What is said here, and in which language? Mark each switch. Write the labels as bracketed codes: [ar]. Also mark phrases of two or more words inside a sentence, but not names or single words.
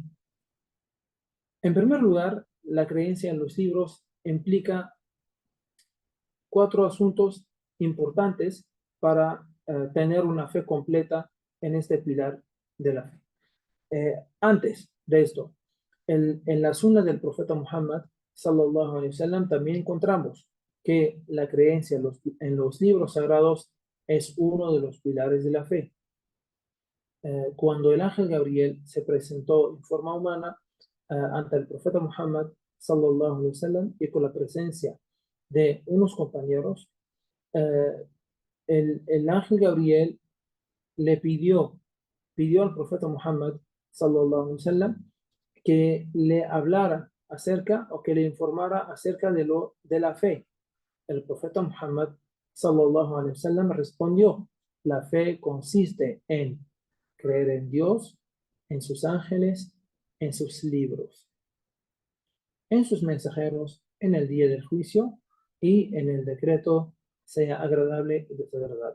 [es] En primer lugar, la creencia en los libros implica 4 asuntos importantes para tener una fe completa en este pilar de la fe. Antes de esto, en la sunna del profeta Muhammad [ar] صلى الله عليه وسلم [es] también encontramos que la creencia en los libros sagrados es uno de los pilares de la fe. Cuando el ángel Gabriel se presentó en forma humana ante el profeta Muhammad [ar] صلى الله عليه وسلم, [es] y con la presencia de unos compañeros, el ángel Gabriel le pidió al profeta Muhammad [ar] صلى الله عليه وسلم [es] que le hablara acerca, o que le informara acerca de la fe. El profeta Muhammad [ar] صلى الله عليه وسلم [es] respondió: la fe consiste en creer en Dios, en sus ángeles, en sus libros, en sus mensajeros, en el día del juicio y en el decreto, sea agradable o desagradable.